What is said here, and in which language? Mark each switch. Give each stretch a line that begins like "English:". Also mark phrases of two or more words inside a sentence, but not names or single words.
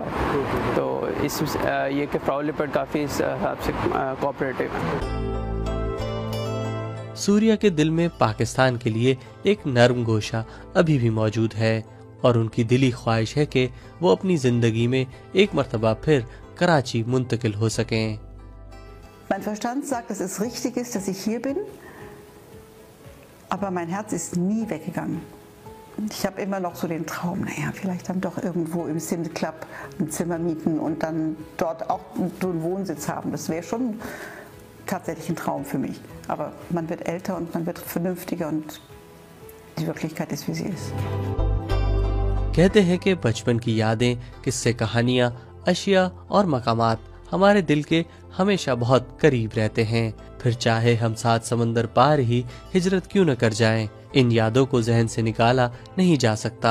Urdu: تو اس یہ کہ فراؤ لیپر کافی اس حساب سے کوآپریٹو ہے. ثریا کے دل میں پاکستان کے لیے ایک نرم گوشہ ابھی بھی موجود ہے اور ان کی دلی خواہش ہے کہ وہ اپنی زندگی میں ایک مرتبہ پھر کراچی منتقل ہو سکیں.
German: Mein Verstand sagt, dass es richtig ist, dass ich hier bin, aber mein Herz ist nie weggegangen. Ich habe immer noch so den Traum, naja, vielleicht dann doch irgendwo im Sims Club ein Zimmer mieten und dann dort auch einen Wohnsitz haben. Das wäre schon tatsächlich ein Traum für mich. Aber man wird älter und man wird vernünftiger und die Wirklichkeit ist, wie sie ist.
Urdu: کہتے ہیں کہ بچپن کی یادیں، قصے، کہانیاں، اشیاء اور مقامات ہمارے دل کے ہمیشہ بہت قریب رہتے ہیں. پھر چاہے ہم 7 سمندر پار ہی ہجرت کیوں نہ کر جائیں، ان یادوں کو ذہن سے نکالا نہیں جا سکتا.